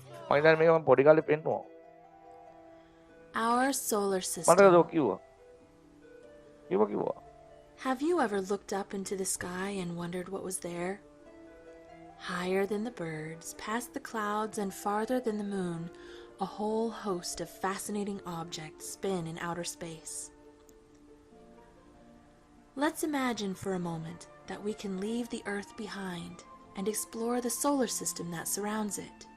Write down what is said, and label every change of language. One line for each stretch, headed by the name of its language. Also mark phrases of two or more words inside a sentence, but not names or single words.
Sinhala: මම හිතන්නේ මේක මම පොඩි කාලේ පෙන්නුවා.
English: Our solar
Sinhala: මට
English: system.
Sinhala: ඒක කිව්වා.
English: Have you ever looked up into the sky and wondered what was there? Higher than the birds, past the clouds, and farther than the moon, a whole host of fascinating objects spin in outer space. Let's imagine for a moment that we can leave the Earth behind and explore the solar system that surrounds it.